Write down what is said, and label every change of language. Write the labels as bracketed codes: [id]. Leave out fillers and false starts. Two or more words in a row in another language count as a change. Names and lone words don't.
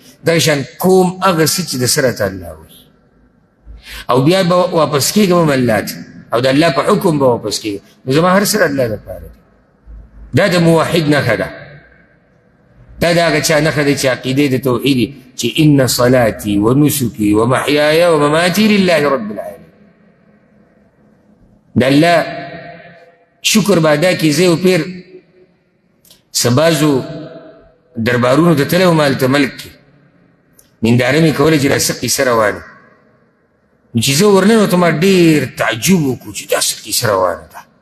[ps] دغه شان کوم هغه څه چې د سره ته الله وایي، او بیا به واپس کېږم هم الله ته، او د الله په حکم به واپس کېږم. نو زما هر سره الله دپاره دی. دا د موحد نښه ده. دا د هغه چا نښه ده چې عقیدې د توحید چې [ar] ان صلاتي و نسکي و محیای و مماتي لله رب العالمین. [ps] د الله شکر به ادا کړي. زه یو پیر څه بعضو دربارونو ته تللی وم، هلته ملک کې ننداره مې کوله چې دا څه قیصه روانه. چې زه ورننوتم ما ډېر تعجب وکړو چې دا څه قیصه روانه ده.